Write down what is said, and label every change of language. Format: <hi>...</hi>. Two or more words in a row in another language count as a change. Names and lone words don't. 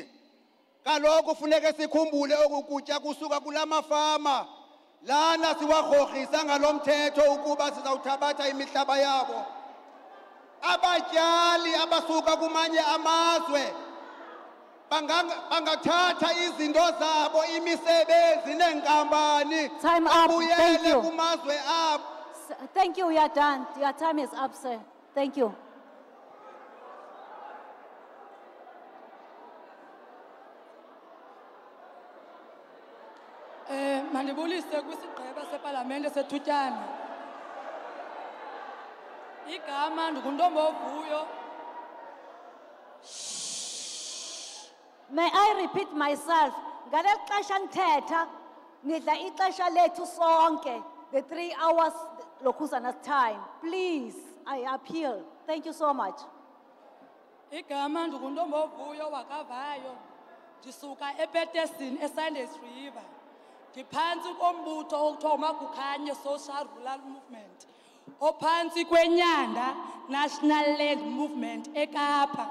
<xh>Kaloku funeke sikhumbule oku kutya kusuka kula mafama lana siwarhorhisa ngalo mthetho ukuba sizawuthabatha imihlaba yabo. Abatyali abasuka kumanye amazwe bangathatha izinto zabo, imisebenzi neenkampani babuyele kumazwe abo.</xh> <en>Thank you, we are done. Your time is up, sir. Thank you.</en> <xh>Mandibulise kwisigqeba sepalamente sethutyana. Igama ndinguntombovuyo.</xh> <en>May I repeat myself?</en> <xh>Ngale xesha ndithetha nidla ixesha lethu sonke,</xh> <en>the 3 hours lokhuzana time. Please, I appeal. Thank you so much.</en> <xh>Igama ndinguntombovuyo wakavayo. Ndisuka ePeterson eSanders River. Ndiphantsi kombutho okuthiwa uMagukhanye Social Rural Movement. Ophantsi kweNyanda National Land Movement eKapa.</xh>